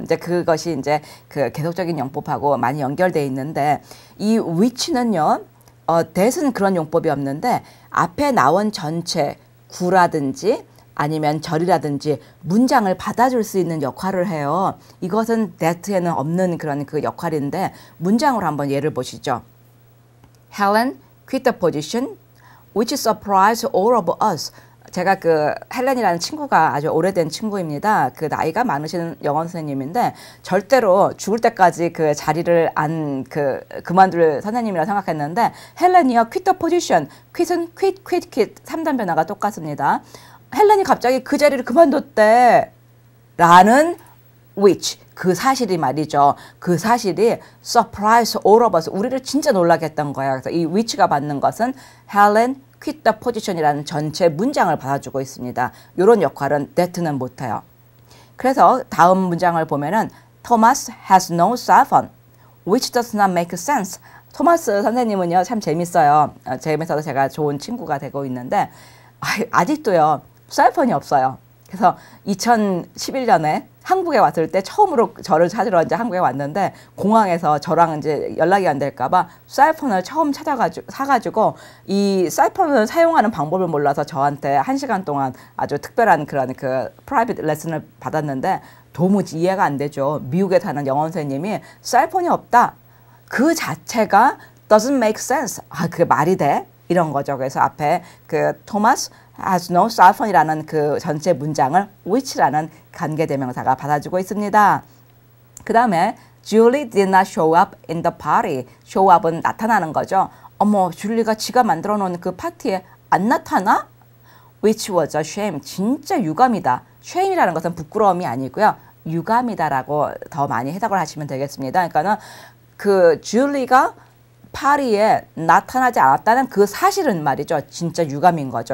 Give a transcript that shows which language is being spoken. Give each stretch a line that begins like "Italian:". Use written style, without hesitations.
Korean: 이제 그것이 이제 그 계속적인 용법하고 많이 연결되어 있는데, 이 which는요, that은 그런 용법이 없는데 앞에 나온 전체 구라든지 아니면 절이라든지 문장을 받아줄 수 있는 역할을 해요. 이것은 that에는 없는 그런 그 역할인데, 문장으로 한번 예를 보시죠.
English: Helen quit the position which surprised all of us.
Korean: 제가 그 헬렌이라는 친구가 아주 오래된 친구입니다. 그 나이가 많으신 영어 선생님인데 절대로 죽을 때까지 그 자리를 안 그만둘 선생님이라 생각했는데, 헬렌이요
English: quit the position.
Korean: quit은 quit 3단 변화가 똑같습니다. 헬렌이 갑자기 그 자리를 그만뒀대 라는 which, 그 사실이 말이죠. 그 사실이
English: surprise all of us,
Korean: 우리를 진짜 놀라게 했던 거야. 그래서 이 which가 받는 것은
English: Helen quit the position
Korean: 이라는 전체 문장을 받아주고 있습니다. 이런 역할은 that는 못해요. 그래서 다음 문장을 보면은
English: Thomas has no cell phone, which does not make sense.
Korean: 토마스 선생님은요 참 재밌어요. 재밌어서 제가 좋은 친구가 되고 있는데, 아직도요 셀폰이 없어요. 그래서 2011년에 한국에 왔을 때 처음으로 저를 찾으러 이제 한국에 왔는데, 공항에서 저랑 이제 연락이 안 될까봐 셀폰을 처음 사가지고 이 셀폰을 사용하는 방법을 몰라서 저한테 1시간 동안 아주 특별한 그런 그 프라이빗 레슨을 받았는데, 도무지 이해가 안 되죠. 미국에 사는 영어 선생님이 셀폰이 없다, 그 자체가
English: doesn't make sense.
Korean: 그게 말이 돼? 이런 거죠. 그래서 앞에 그
English: Thomas has no cell phone
Korean: 이라는 그 전체 문장을 which라는 관계대명사가 받아주고 있습니다. 그 다음에
English: Julie did not show up in the party.
Korean: show up은 나타나는 거죠. 어머, 줄리가 지가 만들어 놓은 그 파티에 안 나타나?
English: Which was a shame.
Korean: 진짜 유감이다. shame이라는 것은 부끄러움이 아니고요, 유감이다라고 더 많이 해석을 하시면 되겠습니다. 그러니까는 그 줄리가 파리에 나타나지 않았다는 그 사실은 말이죠, 진짜 유감인 거죠.